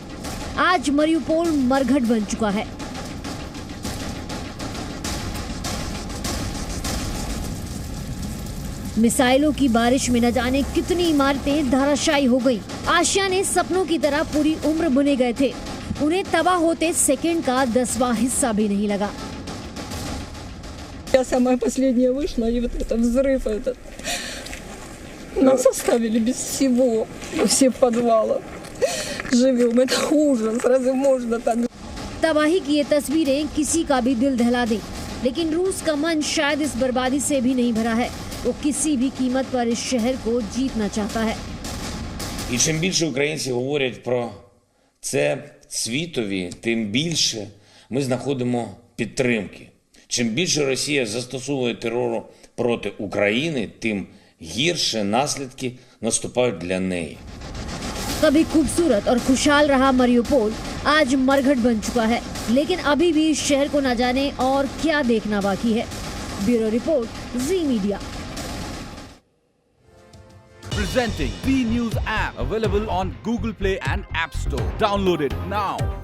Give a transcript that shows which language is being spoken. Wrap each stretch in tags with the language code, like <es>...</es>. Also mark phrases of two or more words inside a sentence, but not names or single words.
<hi>आज मरियुपोल मरघट बन चुका है। मिसाइलों की बारिश में न जाने कितनी इमारतें धराशायी हो गईं। आशिया ने सपनों की तरह पूरी उम्र बुने गए थे। उन्हें तबाह होते सेकंड का 10वां हिस्सा भी नहीं लगा।</hi> <ru>Я самая последняя вышла, и вот этот взрыв этот. Нас оставили без всего, все в подвалах. Живем, это ужас, разве можно так?</ru> <hi>तबाही की ये तस्वीरें किसी का भी दिल दहला दें, लेकिन रूस का मन शायद इस बर्बादी से भी नहीं भरा है। वो किसी भी कीमत पर इस शहर को जीतना चाहता है।</hi> <uk>І чим більше українці говорять про це світові, тим більше ми знаходимо підтримки. Чим більше Росія застосовує терору проти України, тим гірше наслідки наступають для неї.</uk> <hi>कभी खूबसूरत और खुशहाल रहा मरियुपोल आज मरघट बन चुका है, लेकिन अभी भी इस शहर को न जाने और क्या देखना बाकी है। ब्यूरो रिपोर्ट, जी मीडिया।</hi> <en>Presenting B News app, available on Google Play and App Store. Download it now.</en>